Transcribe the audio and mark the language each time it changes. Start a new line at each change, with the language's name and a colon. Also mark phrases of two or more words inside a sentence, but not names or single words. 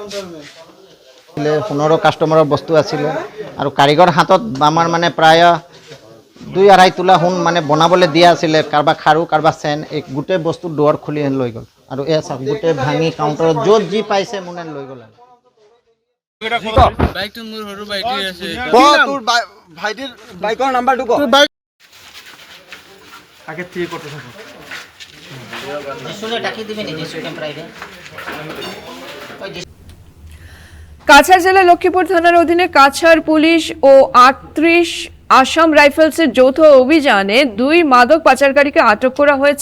Assamese: সোণৰো কাষ্টমাৰৰ বস্তু আছিলে আৰু কাৰিকৰ হাতত আমাৰ মানে প্ৰায় 2-2.5 তোলা সোণ মানে বনাবলৈ দিয়া আছিলে। কাৰোবাৰ খাৰু, কাৰোবাৰ চেন, এই গোটেই বস্তু দুৱাৰ খুলি লৈ গ'ল। আৰু এয়া চাওক গোটেই ভাঙি কাউণ্টাৰত য'ত যি পাইছে মানে লৈ গ'ল। বাইকটো মোৰ সৰু বাইকটো আছে। তোৰ ভাইটিৰ বাইকৰ নাম্বাৰটো ক।
Bangla: আগে ঠিক করতে থাকো। কাছাড় জেলা লক্ষ্মীপুর থানার অধীনে কাছাড় পুলিশ ও 38 আসাম রাইফেলসের যৌথ অভিযানে 2 মাদক পাচারকারীকে আটক করা হয়েছে।